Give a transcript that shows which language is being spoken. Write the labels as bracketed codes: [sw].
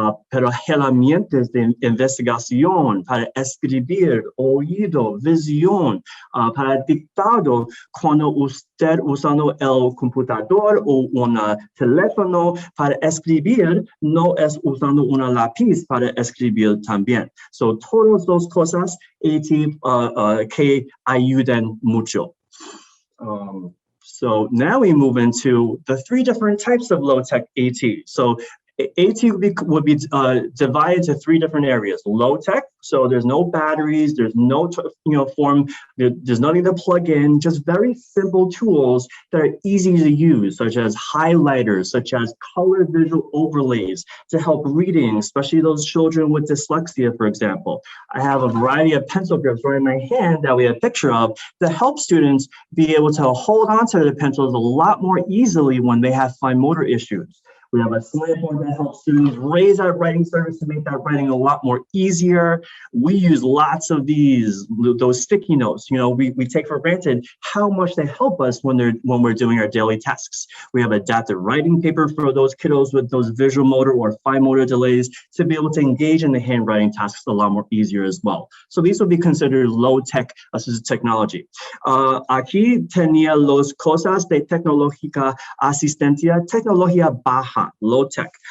[es] pero herramientas de investigación, para escribir, oído, visión, para dictado cuando usted usando el computador o un teléfono para escribir, no es usando una lápiz para escribir también. So todas las cosas AT que ayudan mucho. [en] So now we move into the three different types of low-tech AT. So AT would be divided into three different areas. Low-tech, so there's no batteries, there's no there's nothing to plug in, just very simple tools that are easy to use, such as highlighters, such as color visual overlays to help reading, especially those children with dyslexia, for example. I have a variety of pencil grips right in my hand that we have a picture of that help students be able to hold on to their pencils a lot more easily when they have fine motor issues. We have a Slamboard that helps students raise that writing service to make that writing a lot more easier. We use lots of those sticky notes. We take for granted how much they help us when we're doing our daily tasks. We have adaptive writing paper for those kiddos with those visual motor or fine motor delays to be able to engage in the handwriting tasks a lot more easier as well. So these would be considered low-tech assistive technology. [es] Aquí tenía los cosas de tecnológica asistencia, tecnología baja, low-tech.